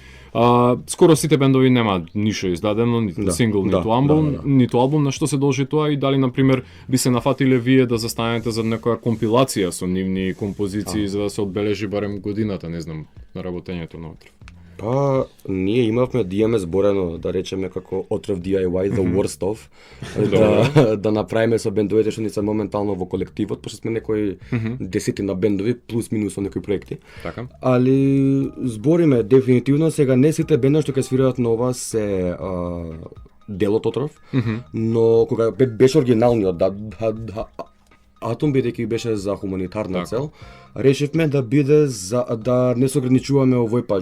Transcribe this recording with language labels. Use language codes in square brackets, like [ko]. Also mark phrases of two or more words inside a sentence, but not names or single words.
[mk] Скоро сите бендови нема ништо издадено, ниту сингл, ниту албум, на што се должи тоа и дали на пример би се нафатиле вие да застанете за некоја компилација со нивни композиции за да се одбележи барем годината, не знам, на работењето на Отров. Па, ние имавме да имаме зборено, да речеме како Отров DIY, [en] the worst of, [mk] да направиме со бендовите што ни се моментално во колективот, пошто сме некои десетина бендови, плюс минус со некои проекти. Така. Али збориме дефинитивно, сега не сите бендови што ќе свират на ова се дел од Отров, но кога беше оригиналниот, Атом бидејќи беше за хуманитарна цел, решивме да биде за да не се ограничуваме овој пат.